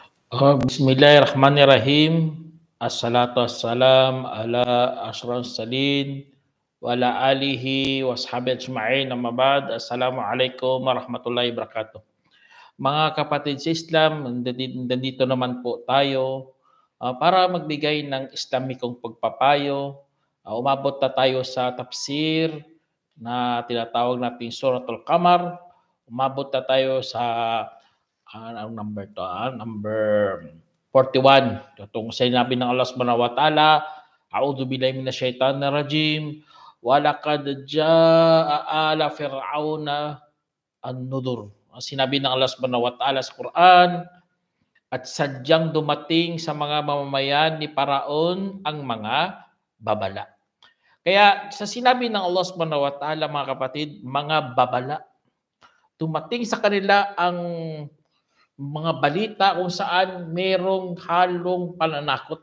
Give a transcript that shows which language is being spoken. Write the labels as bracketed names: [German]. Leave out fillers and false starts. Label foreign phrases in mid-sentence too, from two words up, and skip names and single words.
[Arabic] بسم الله الرحمن الرحيم الصلاة والسلام على أشرف المرسلين وعلى آله وصحبه أجمعين. أما بعد. السلام عليكم ورحمة الله وبركاته. [Filipino] Mga kapatid sa Islam, nandito naman po tayo para magbigay ng Islamikong pagpapayo. Umabot na tayo sa tafsir na tinatawag nating Suratul Qamar. Umabot na tayo sa anong number to? Number 41. Itong sinabi ng [Arabic] الله سبحانه وتعالى أعوذ بالله من الشيطان الرجيم ولقد جاء آل فرعون النذر. [Filipino] Sinabi ng [Arabic] الله سبحانه وتعالى [Filipino] sa Quran, at sadyang dumating sa mga mamamayan ni Paraon ang mga babala. Kaya sa sinabi ng [Arabic] الله سبحانه وتعالى, [Filipino] mga kapatid, mga babala, dumating sa kanila ang mga balita kung saan merong halong pananakot.